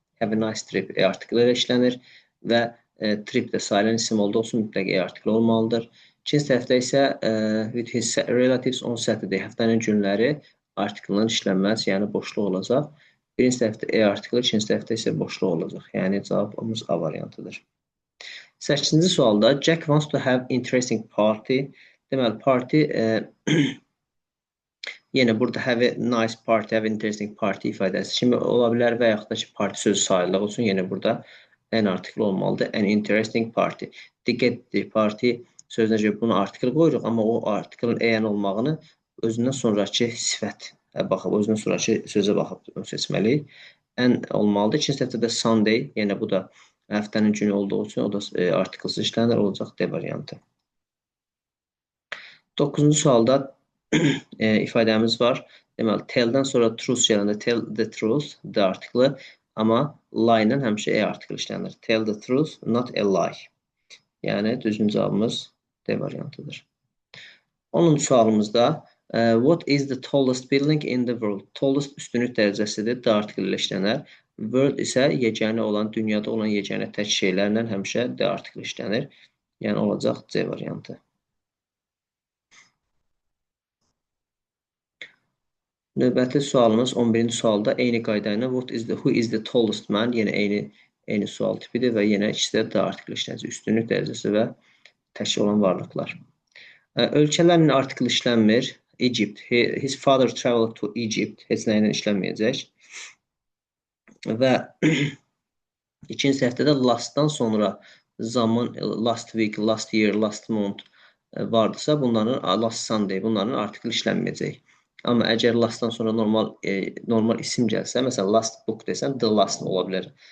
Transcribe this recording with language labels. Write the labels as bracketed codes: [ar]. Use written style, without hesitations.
[en] Have a nice trip [az] artikli ilə işlənir və trip də sayılan isim olduğu üçün mütləq artikli olmalıdır. İkinci tərəfdə isə [en] with his relatives on Saturday [az] həftənin günləri artiklinin işlənməz, yəni boşluq olacaq. Birinci tərəfdə artikli, ikinci tərəfdə isə boşluq olacaq. Yəni cavabımız A variantıdır. 8-ci sualda [en] Jack wants to have interesting party. [az] Deməli, party yenə burada [en] have a nice party, have interesting party [az] ifadəsi kimi ola bilər və yaxud da ki, parti sözü sayıldığı üçün yenə burada an artikli olmalıdır. [en] An interesting party. [az] Diqqətdir, party sözünə görə bunu artikl qoyuruq, amma o artiklın an olmağını özündən sonraki sifət baxıb, özündən sonraki sözə baxıb seçməliyik. An olmalıdır. İkinci tərəfdə də Sunday, yenə bu da həftənin günü olduğu üçün o da artiklsız işlənir, olacaq D variantı. 9-cu sualda ifadəmiz var. Deməli, tell-dən sonra truth gələndə tell the truth, D artiklı, amma lie-lə həmişə artikl işlənir. [en] Tell the truth, not a lie. [az] Yəni, düzgün cavabımız D variantıdır. 10-cu sualımızda [en] what is the tallest building in the world? [az] Tallest üstünlük dərəcəsidir, D artikli ilə işlənər. World isə yeganə olan, dünyada olan yeganə tək şeylərlə həmişə D artikli işlənir. Yəni, olacaq C variantı. Növbəti sualımız 11-ci sualda eyni qayda ilə [en] who is the tallest man? [az] Yenə eyni sual tipidir və yenə ikisi də D artikli işlənəcək. Üstünlük dərəcəsi və tək olan varlıqlar. Ölkələrlə artikl işlənmir. [en] Egypt. His father traveled to Egypt. [az] Heç nə ilə işlənməyəcək. Və ikinci səhvdə də lastdan sonra zaman, [en] last week, last year, last month [az] vardısa, bunların [en] last Sunday, [az] bunların artikl işlənməyəcək. Amma əgər lastdan sonra normal isim gəlsə, məsələn, last book desən, the last ola bilər.